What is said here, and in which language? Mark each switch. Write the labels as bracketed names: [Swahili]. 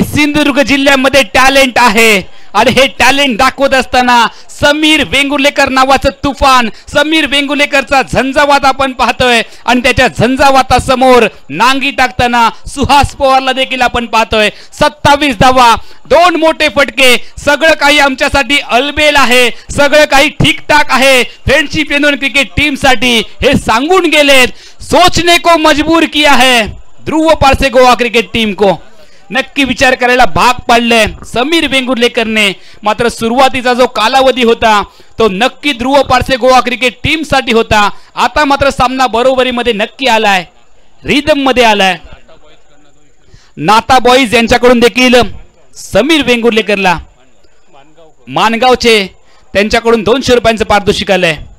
[Marathi] सिंधुदुर्ग जिल्ह्यामध्ये टॅलेंट आहे आणि हे टॅलेंट दाखवत असताना समीर वेंगुर्लेकर नावाचं तुफान, समीर वेंगुर्लेकरचा झंझावात आपण पाहतोय आणि त्याच्या झंझावातासमोर नांगी टाकताना सुहास पवारला देखील आपण पाहतोय. 27 धावा, 2 मोठे फटके. सगळं काही आमच्यासाठी अलबेल आहे, सगळं काही ठीकठाक आहे. फ्रेंडशिप चंदवन क्रिकेट टीम साठी हे सांगून गेलेत. [Hindi] सोचने को मजबूर किया है ध्रुव पारसे गोवा क्रिकेट टीम को. [Marathi] नक्की विचार करायला भाग पाडलंय समीर वेंगुर्लेकरने. मात्र सुरुवातीचा जो कालावधी होता तो नक्की ध्रुव पारसे गोवा क्रिकेट टीम साठी होता. आता मात्र सामना बरोबरीमध्ये नक्की आलाय, रिदम मध्ये आलाय. नाता बॉईज यांच्याकडून देखील समीर वेंगुर्लेकरला मानगावचे त्यांच्याकडून 200 रुपयांचं पारितोषिक आलंय.